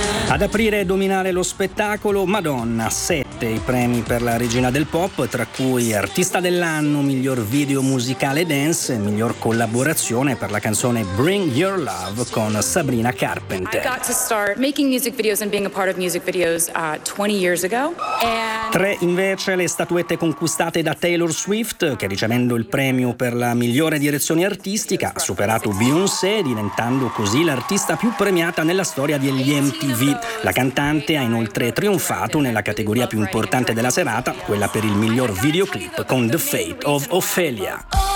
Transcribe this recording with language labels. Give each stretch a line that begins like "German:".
Italian: Ad aprire e dominare lo spettacolo, Madonna, 7 i premi per la regina del pop, tra cui artista dell'anno, miglior video musicale dance, miglior collaborazione per la canzone Bring Your Love con Sabrina Carpenter.
English: I got to start making music videos and being a part of music videos 20 years ago.
Italian: Tre invece le statuette conquistate da Taylor Swift, che ricevendo il premio per la migliore direzione artistica ha superato Beyoncé, diventando così l'artista più premiata nella storia degli MTV. La cantante ha inoltre trionfato nella categoria più importante della serata, quella per il miglior videoclip, con The Fate of Ophelia.